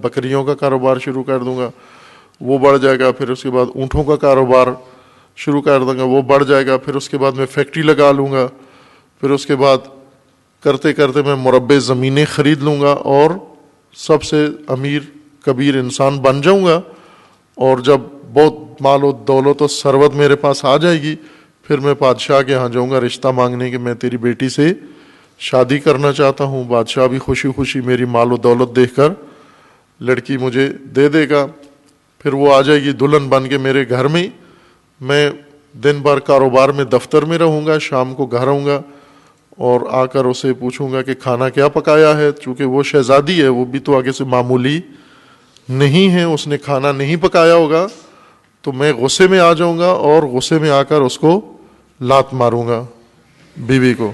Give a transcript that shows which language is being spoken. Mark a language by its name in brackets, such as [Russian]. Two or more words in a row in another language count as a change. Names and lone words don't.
[Urdu] بکریوں کا کاروبار شروع کر دوں گا، وہ بڑھ جائے گا، پھر اس کے بعد اونٹوں کا کاروبار شروع کر دوں گا، وہ بڑھ جائے گا، پھر اس کے بعد میں فیکٹری لگا لوں گا، پھر اس کے بعد کرتے کرتے میں مربع زمینیں خرید لوں گا اور سب سے امیر کبیر انسان بن جاؤں گا، اور جب بہت مال و دولت و ثروت میرے پاس آ جائے گی، پھر میں بادشاہ کے ہاں جاؤں گا رشتہ مانگنے کہ میں تیری بیٹی سے شادی کرنا چاہتا ہوں۔ بادشاہ بھی خوشی خوشی میری مال و دولت دیکھ کر لڑکی مجھے دے دے گا، پھر وہ آ جائے گی دلہن بن کے میرے گھر میں دن بھر کاروبار میں دفتر میں رہوں گا، شام کو گھر آؤں گا اور آ کر اسے پوچھوں گا کہ کھانا کیا پکایا ہے، چونکہ وہ شہزادی ہے، وہ بھی تو آگے سے معمولی نہیں ہے، اس نے کھانا نہیں پکایا ہوگا، تو میں غصے میں آ جاؤں گا اور غصے میں آ کر اس کو لات ماروں گا، بیوی کو۔